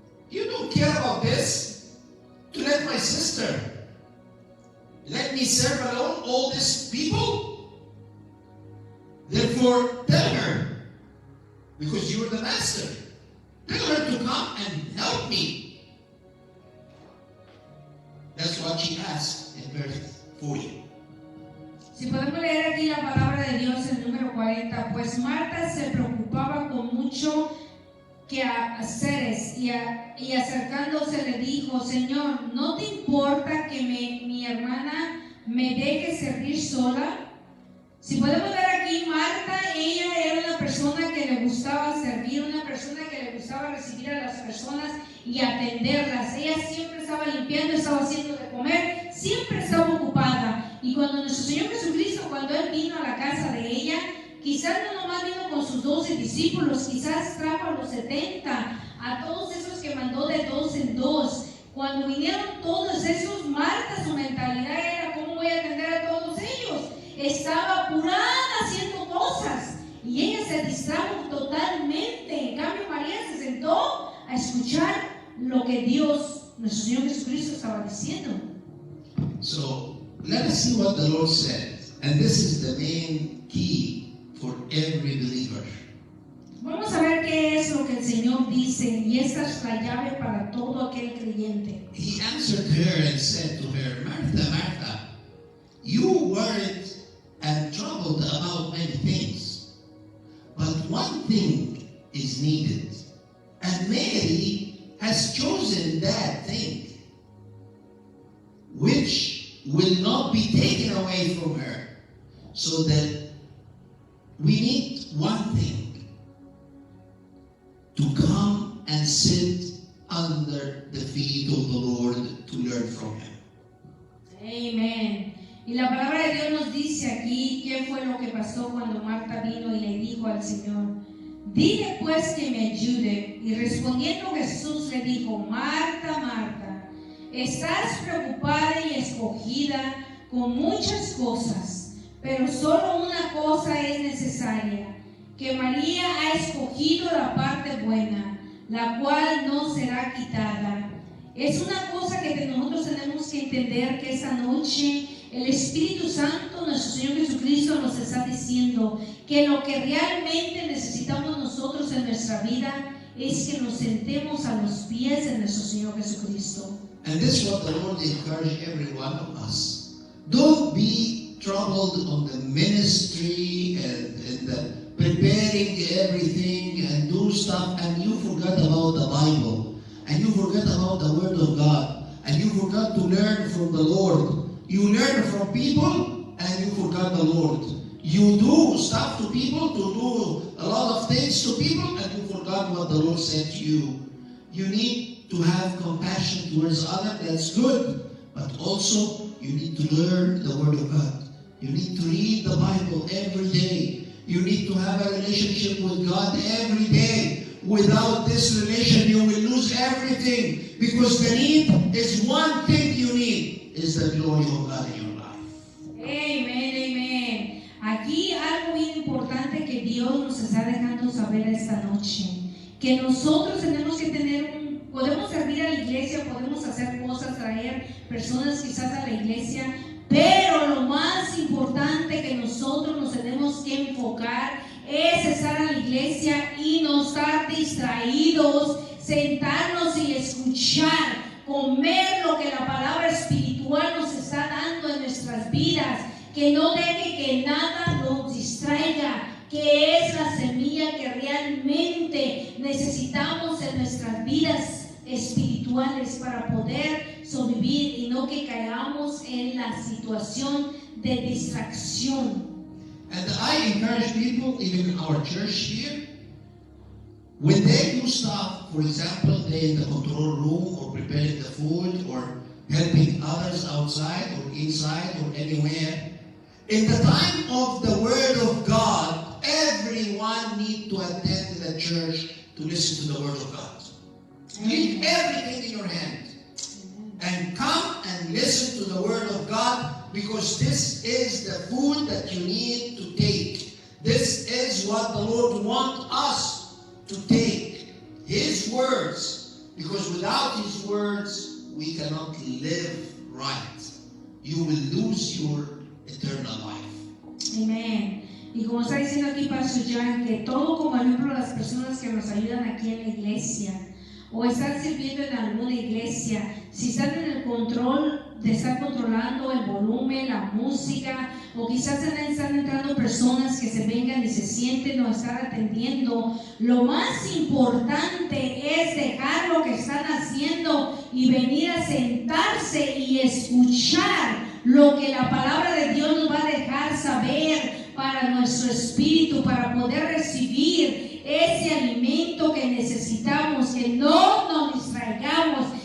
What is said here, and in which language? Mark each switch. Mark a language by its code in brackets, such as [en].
[en] You don't care about this? To let my sister let me serve alone all these people? Therefore, tell her, because you're the master, tell her to come and help me. That's what she asked in verse 40. [es] Si podemos leer aquí la palabra de Dios en el número 40, pues Marta se preocupaba con mucho quehaceres y acercándose le dijo, Señor, ¿no te importa que mi hermana me deje servir sola? Si podemos ver aquí, Marta, ella era una persona que le gustaba servir, una persona que le gustaba recibir a las personas y atenderlas. Ella siempre estaba limpiando, estaba haciendo de comer, siempre estaba ocupada. Y cuando nuestro Señor Jesucristo, cuando Él vino a la casa de ella, quizás no nomás vino con sus 12 discípulos, quizás trajo a los 70, a todos esos que mandó de 2 en 2. Cuando vinieron todos esos, Marta, su mentalidad era, ¿cómo voy a atender a todos ellos? Estaba apurada haciendo cosas y ella se distrajo totalmente. En cambio, María se sentó a escuchar lo que Dios, nuestro Señor Jesucristo, estaba diciendo. [en] So, let us see what the Lord said. And this is the main key for every believer. [es] Vamos a ver qué es lo que el Señor dice, y esta es la llave para todo aquel creyente. [en] He answered her and said to her, Martha, Martha, you worried and troubled about many things, but one thing is needed, and Mary has chosen that thing, which will not be taken away from her. So that we need one thing, to come and sit under the feet of the Lord to learn from Him. [es] Amén. Y la palabra de Dios nos dice aquí qué fue lo que pasó cuando Marta vino y le dijo al Señor, dile pues que me ayude. Y respondiendo Jesús le dijo, Marta, Marta, estás preocupada y escogida con muchas cosas, pero solo una cosa es necesaria, que María ha escogido la parte buena, la cual no será quitada. Es una cosa que nosotros tenemos que entender, que esta noche el Espíritu Santo, nuestro Señor Jesucristo, nos está diciendo que lo que realmente necesitamos nosotros en nuestra vida es que nos sentemos a los pies de nuestro Señor Jesucristo. [en] And this is what the Lord encouraged every one of us. Don't be troubled on the ministry and the preparing everything and do stuff, and you forgot about the Bible, and you forgot about the Word of God, and you forgot to learn from the Lord. You learn from people and you forgot the Lord. You do stuff to people, to do a lot of things to people, and you forgot what the Lord said to you. You need to have compassion towards others, that's good, but also you need to learn the Word of God. You need to read the Bible every day. You need to have a relationship with God every day. Without this relation, you will lose everything, because the need is one thing you need, is the glory of God in your life. [es] Amén, amén. Aquí algo bien importante que Dios nos está dejando saber esta noche, que nosotros tenemos que tener podemos servir a la iglesia, podemos hacer cosas, traer personas quizás a la iglesia, pero lo más importante que nosotros nos tenemos que enfocar es estar a la iglesia y no estar distraídos, sentarnos y escuchar, comer lo que la palabra espiritual nos está dando en nuestras vidas, que no deje que nada nos distraiga, que es la semilla que realmente necesitamos en nuestras vidas espirituales para poder sobrevivir y no que caigamos en la situación de distracción. [en] And I encourage people, even in our church here, when they do stuff, for example, they in the control room or preparing the food or helping others outside or inside or anywhere, in the time of the Word of God, everyone needs to attend to the church to listen to the Word of God. Leave everything in your hand and come and listen to the Word of God, because this is the food that you need to take. This is what the Lord wants us to take. His words. Because without His words, we cannot live right. You will lose your eternal life. [es] Amén. Y como está diciendo aquí Pastor Jan, que todo como ejemplo las personas que nos ayudan aquí en la iglesia o están sirviendo en alguna iglesia, si están en el control de estar controlando el volumen, la música, o quizás están entrando personas que se vengan y se sienten o estar atendiendo, lo más importante es dejar lo que están haciendo y venir a sentarse y escuchar lo que la palabra de Dios nos va a dejar saber para nuestro espíritu, para poder recibir ese alimento que necesitamos, que no nos distraigamos,